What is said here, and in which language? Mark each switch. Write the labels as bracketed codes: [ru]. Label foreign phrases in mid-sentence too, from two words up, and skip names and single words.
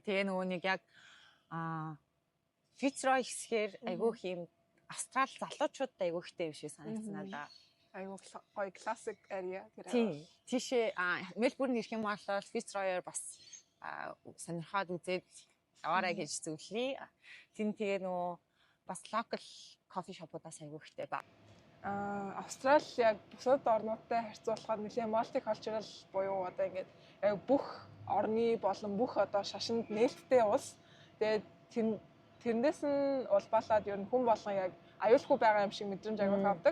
[mn] Тэгээ нөгөө нэг яг Фицрой хэсгээр айгүй юм Австрал залуучууд айгүй ихтэй юм шиг санагдсан надаа. Айгүй гоё классик area тэр. Тийм. Тийшээ Мельбурн ирэх юм бол Фицройор бас сонирхоод үзээд аваарай гэж зөвлөе. Тин тэгээ нөгөө бас [en] local coffee shop- [mn] удаас айгүй ихтэй ба. Австрали яг бусад орнуудтай харьцуулахад нэлээд multicultural буюу одоо ингээд яг бүх орны болон бүх одоо шашинд нээлттэй улс. Тэгээд тэрнээс нь улбаалаад ер нь хүн болгон яг аюулгүй байгаа юм шиг мэдрэмж аягүй авдаг.